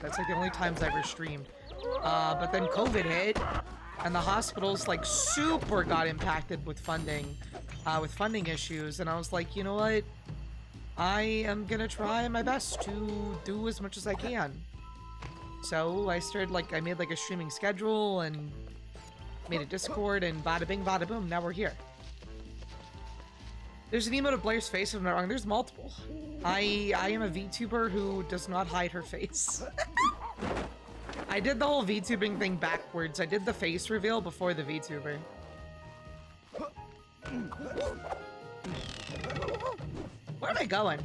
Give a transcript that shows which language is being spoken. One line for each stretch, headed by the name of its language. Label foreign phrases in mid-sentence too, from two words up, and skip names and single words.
English: That's like the only times I ever streamed. But then COVID hit, and the hospitals like super got impacted with funding issues, and I was like, you know what? I am gonna try my best to do as much as I can. So I started I made like a streaming schedule and made a Discord, and bada bing bada boom, now we're here. There's an emote of Blair's face if I'm not wrong. There's multiple. I am a VTuber who does not hide her face. I did the whole VTubing thing backwards. I did the face reveal before the VTuber. Where am I going?